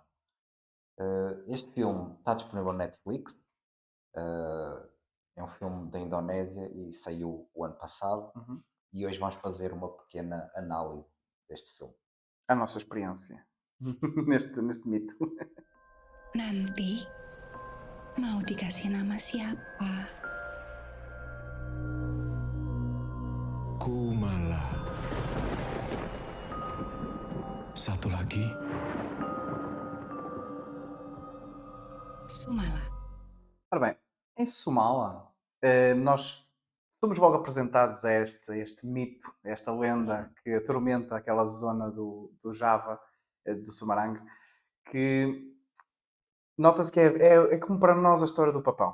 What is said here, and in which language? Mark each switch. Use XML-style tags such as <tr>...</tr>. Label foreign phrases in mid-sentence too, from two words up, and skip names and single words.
<pt>Este filme está disponível na Netflix, é um filme da Indonésia e saiu o ano passado. Uhum. E hoje vamos fazer uma pequena análise deste filme. A nossa experiência neste mito.</pt> <id>Nanti mau dikasih nama siapa? Kumala. Satu lagi, Sumala.</id> <pt>Ora bem, em Somala, nós somos logo apresentados a este mito, a esta lenda que atormenta aquela zona do Java, do Sumarang, que nota-se que é como para nós a história do papão.</pt>